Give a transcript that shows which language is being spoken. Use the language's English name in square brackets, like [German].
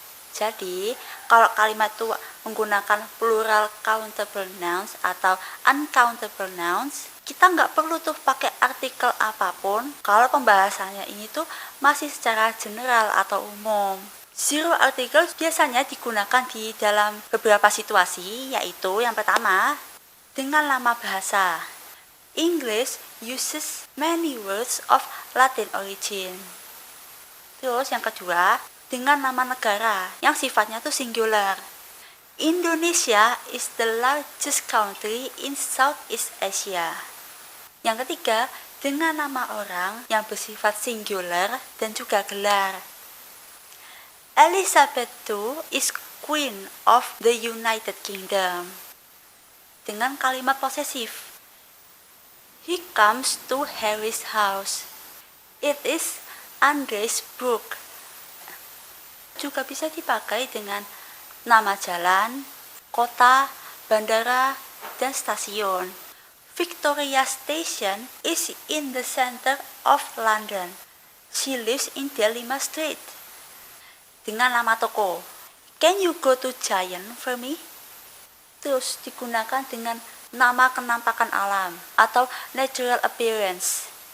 [Indonesian] Jadi, kalau kalimat itu menggunakan plural countable nouns atau uncountable nouns, kita nggak perlu tuh pakai artikel apapun kalau pembahasannya ini tuh masih secara general atau umum. Zero article biasanya digunakan di dalam beberapa situasi, yaitu yang pertama, dengan nama bahasa. [English] English uses many words of Latin origin. [Indonesian] Terus yang kedua, dengan nama negara yang sifatnya tuh singular. [English] Indonesia is the largest country in Southeast Asia. [Indonesian] Yang ketiga, dengan nama orang yang bersifat singular dan juga gelar. [English] Elizabeth II is Queen of the United Kingdom. [Indonesian] Dengan kalimat posesif. [English] He comes to Harry's house. It is Andre's book. [Indonesian] juga bisa dipakai dengan nama jalan, kota, bandara, dan stasiun. [English] Victoria Station is in the center of London. She lives in Delima Street. [Indonesian] Dengan nama toko, [English] can you go to Giant for me? [Indonesian] Terus digunakan dengan nama kenampakan alam atau natural appearance.